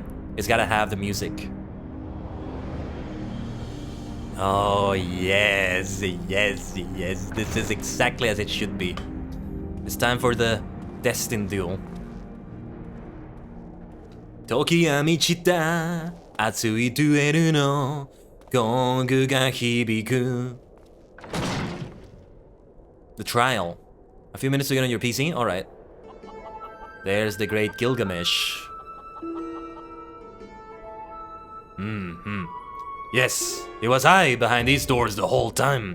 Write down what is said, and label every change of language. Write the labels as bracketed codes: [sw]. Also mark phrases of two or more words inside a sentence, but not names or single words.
[en] It's gotta have the music. Oh, yes, yes, yes. This is exactly as it should be. It's time for the destined duel. [ja] 時は満ちた、熱いデュエルのゴングが響く. [en] The trial. A few minutes to get on your PC? Alright. There's the great Gilgamesh. Yes, it was I behind these doors the whole time.